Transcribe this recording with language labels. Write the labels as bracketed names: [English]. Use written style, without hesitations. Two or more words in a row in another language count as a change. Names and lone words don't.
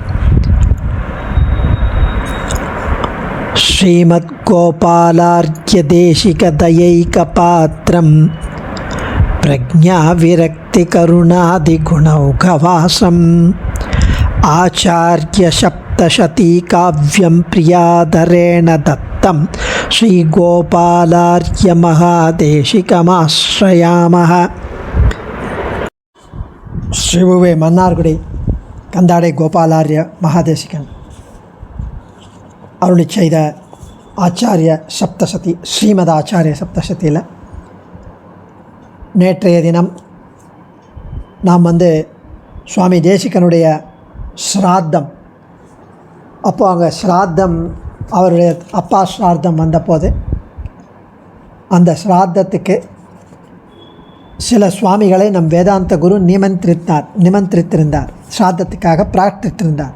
[Sanskrit] श्रीमद्गोपालार्घ्यदेशिकदयैकपात्रं प्रज्ञाविरक्तिकरुणादिगुणौघवासम् आचार्यसप्तशतीकाव्यं प्रियादरेण दत्तं श्रीगोपालार्घ्यमहादेशिकमाश्रयामः। [Tamil] श्रीवुवे मन्नार्गुडी कंदाडे गोपालार्य महादेशिकन अरुளி செய்த ஆச்சாரிய சப்தசதி ஸ்ரீமத் ஆச்சாரிய சப்தசதியில் நேற்றைய தினம் நாம் சுவாமி தேசிகனுடைய ஸ்ராத்தம், அப்போது அங்கே ஸ்ராத்தம் அவருடைய அப்பா ஸ்ராத்தம் வந்தபோது அந்த ஸ்ராத்தத்துக்கு சில சுவாமிகளை நம் வேதாந்த குரு நிமந்திரித்திருந்தார், ஸ்ராத்தத்துக்காக பிரார்த்தித்திருந்தார்.